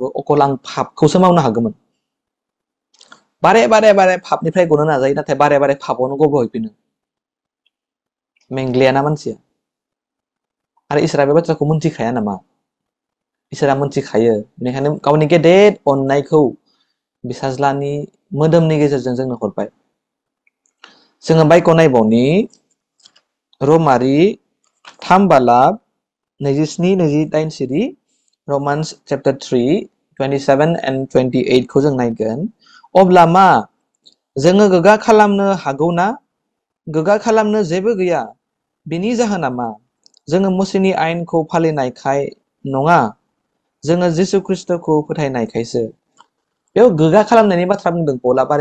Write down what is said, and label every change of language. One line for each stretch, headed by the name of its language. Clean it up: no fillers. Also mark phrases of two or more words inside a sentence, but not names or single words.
Bodo: अकल आं पापखौसो मावनो हागौमोन बारे बारे बारे पापनिफ्राय गनो नाजायो नाथाय बारे बारे पापावनो गब्र'हैफिनो मेंग्लियाना मानसिया आरो इसोरा बे बाथ्राखौ मोनथिखाया नामा इसोरा मोनथिखायो बेनिखायनो गावनि गेदेर अननायखौ बिसाज्लानि मोदोमनि गेजेरजों जोंनो हरबाय जोङो बाइबलखौ नायबावनि रमारि 3:27-28
English: Romans chapter 3 27 and 28
Bodo: खौ जों नायगोन अब्ला मा जोङो गोगा खालामनो हागौ ना गोगा खालामनो जेबो गैया बिनि जाहोना मा जोङो मुसेनि आयेनखौ फालिनायखाय नङा जोङो जिसु ख्रिस्ट'खौ फोथायनायखायसो बेयाव गोगा खालामनायनि बाथ्रा बुंदों पौला बारे